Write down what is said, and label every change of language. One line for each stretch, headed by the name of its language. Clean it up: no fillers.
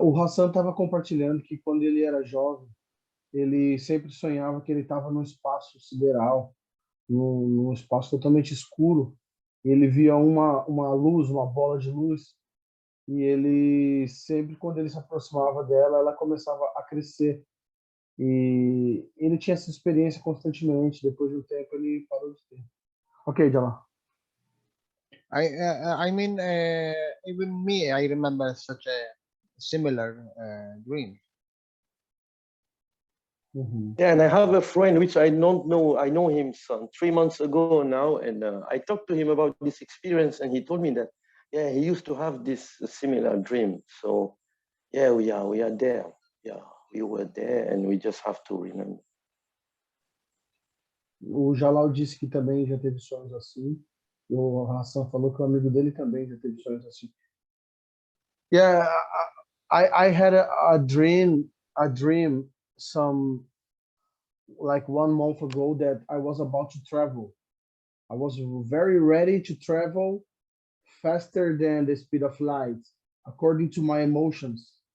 Portuguese: O Hassan estava compartilhando que quando ele era jovem, ele sempre sonhava que ele estava num espaço sideral, num espaço totalmente escuro. E ele via uma luz, uma bola de luz, e ele sempre, quando ele se aproximava dela, ela começava a crescer. E ele tinha essa experiência constantemente. Depois de um tempo, ele parou de ter.
English: Ok, Jalal. I mean, even me, I remember such a similar dream. Yeah, and I have a friend which I don't know. I know him 3 months ago now, and I talked to him about this experience, and he told me that he used to have this similar dream. So yeah, we are there. Yeah, we were there, and we just have to remember.
Portuguese: O Jalal disse que também já teve sonhos assim. E o Hassan falou que o amigo dele também já teve sonhos assim.
English: Yeah, I had a dream some like 1 month ago that I was about to travel. I was very ready to travel faster than the speed of light, according to my emotions.